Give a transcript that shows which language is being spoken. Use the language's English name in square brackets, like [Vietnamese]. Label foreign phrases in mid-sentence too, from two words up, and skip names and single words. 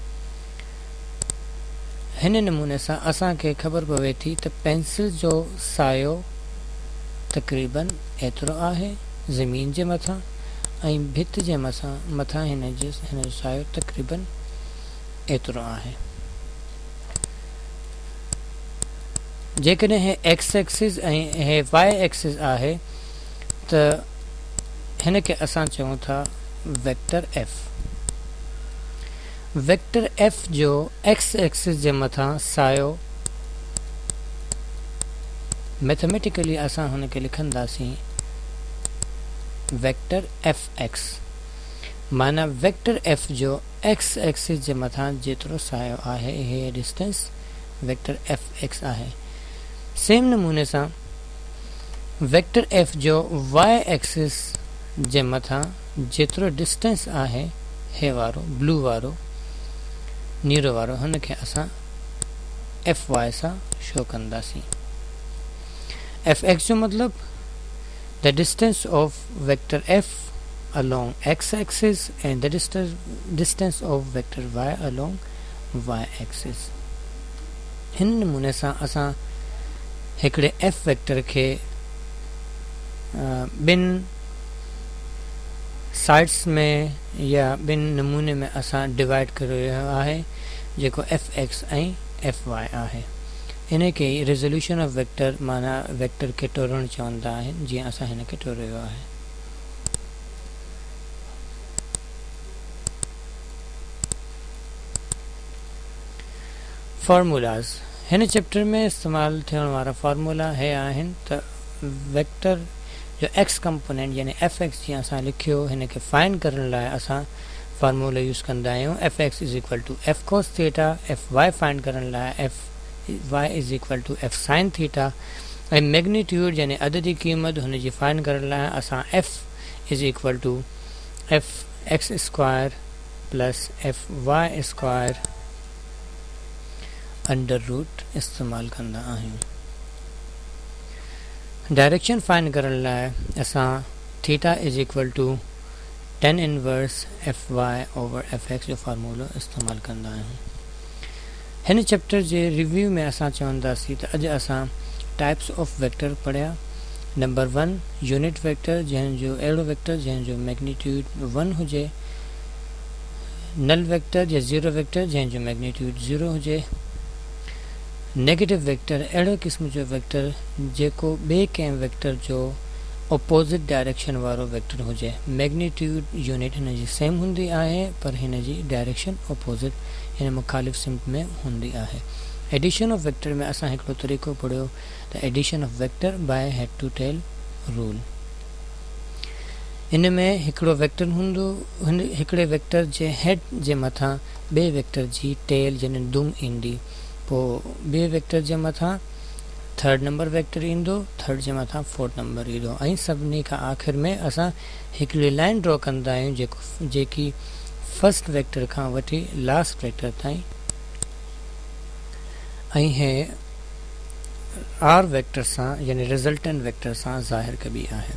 [Sindhi] हिन नमूने सां असांखे ख़बर पवे थी त पेंसिल जो सायो तक़रीबन एतिरो आहे ज़मीन जे मथां ऐं भित जे मथां हिन जो सायो तक़रीबन एतिरो आहे। जेकॾहिं हे [English] x axis [Sindhi] ऐं हे [English] y axis [Sindhi] आहे त हिन खे असां चऊं था [English] vector F. vector F [Sindhi] जो [English] x axis [Sindhi] जे मथां सायो मैथमेटिकली असां हुनखे लिखंदासीं [English] vector F x. [Sindhi] माना [English] vector F [Sindhi] जो [English] x axis [Sindhi] जे मथां जेतिरो सायो आहे हे [English] distance vector F x [Sindhi] आहे। सेम नमूने सां [English] vector F [Sindhi] जो [English] y axis [Sindhi] जे मथां जेतिरो डिस्टेंस आहे हे वारो ब्लू वारो नीरो वारो हुनखे असां [English] F y [Sindhi] सां शो कंदासीं। [English] F x [Sindhi] जो मतिलब [English] the distance of vector F along x axis and the distance of vector y along y axis। [Sindhi] हिन नमूने सां असां हिकिड़े [English] F vector [Sindhi] खे ॿिनि साइड्स में या ॿिनि नमूने में असां डिवाइड करे रहियो आहे जेको [English] F x [Sindhi] ऐं [English] F y [Sindhi] आहे। इन खे [English] resolution of vector [Sindhi] माना वेक्टर खे टोड़णु चवंदा आहिनि जीअं असां हिन खे टोड़ियो आहे। फॉर्मूलाज़ हिन चैप्टर में इस्तेमालु थियण वारा फॉर्मूला हे आहिनि त वेक्टर जो एक्स कंपोनेंट यानी [English] F x [Sindhi] जीअं असां लिखियो हिन खे फाइंड करण लाइ असां [English] formula use [Sindhi] कंदा आहियूं। [English] F x is equal to F cos theta. F y [Sindhi] फाइंड करण लाइ [English] F y is equal to F sine theta. [Sindhi] ऐं मैग्नीट्यूड यानी अददी क़ीमत हुनजी फाइंड करण लाइ असां [English] F is equal to F x square plus F y square under root [Sindhi] इस्तेमालु कंदा आहियूं। डायरेक्शन फाइंड करण लाइ असां [English] theta is equal to tan inverse F y over F x [Sindhi] जो फार्मूलो इस्तेमालु कंदा आहियूं। हिन चैप्टर जे रिव्यू में असां चवंदासीं त अॼु असां [English] types of vector [Sindhi] पढ़िया। नंबर 1 [English] unit vector [Sindhi] जंहिंजो अहिड़ो वेक्टर जंहिंजो मैग्नीट्यूड 1 हुजे। [English] null vector [Sindhi] या [English] zero vector [Sindhi] जंहिंजो मैग्नीट्यूड 0 हुजे। [English] negative vector [Sindhi] अहिड़ो क़िस्म जो वेक्टर जेको ॿिए कंहिं वेक्टर जो [English] opposite direction वारो vector [Sindhi] हुजे। [English] magnitude unit [Sindhi] हिन जी सेम हूंदी आहे पर हिन जी डायरेक्शन अपोज़िट हिन मुखालिफ़ सिमत में हूंदी आहे। [English] addition of vector [Sindhi] में असां हिकिड़ो तरीक़ो पढ़ियो त [English] addition of vector by head to tail rule. [Sindhi] इन में हिकिड़ो वेक्टर हूंदो, हिकिड़े वेक्टर जे हेड जे मथां ॿिए वेक्टर जी टेल जंहिं दुम ईंदी, पोइ ॿिए वेक्टर जे मथां [English] third number vector [Sindhi] ईंदो, थर्ड जे मथां [English] fourth number [Sindhi] ईंदो, ऐं सभिनी खां आख़िर में असां हिकिड़ी [English] line draw [Sindhi] कंदा आहियूं जेकी [English] first vector [Sindhi] खां वठी [English] last vector [Sindhi] ताईं, ऐं हे [English] R vector [Sindhi] सां यानी [English] resultant vector [Sindhi] सां ज़ाहिर कबी आहे।